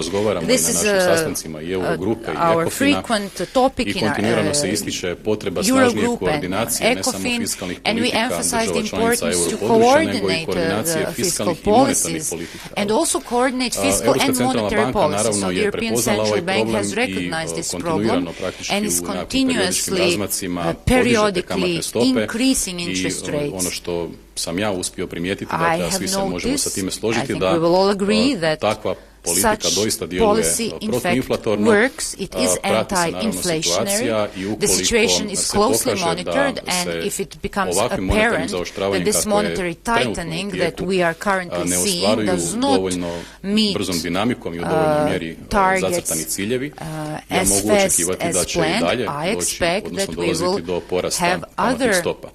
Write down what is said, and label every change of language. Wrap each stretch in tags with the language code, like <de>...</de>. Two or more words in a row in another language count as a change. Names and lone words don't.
<en>This is our frequent topic in our Eurogroup and ECOFIN, and we emphasize the importance to coordinate the fiscal policies and also coordinate fiscal and monetary policies. So the European Central Bank has recognized this problem and is continuously, periodically increasing interest rates.</en> <hr>Ono što sam ja uspio primijetiti, dakle, a svi se možemo sa time složiti, da takva politika doista djeluje protuinflatorno, prati se naravno situacija i ukoliko se pokaže da se ovakvim monetarnim zaoštravanjem kakve je trenutno u tijeku ne ostvaruju dovoljno brzom dinamikom i u dovoljnoj mjeri zacrtani ciljevi, ja mogu očekivati da će i dalje doći, odnosno dolaziti do porasta kamatnih stopa.</hr>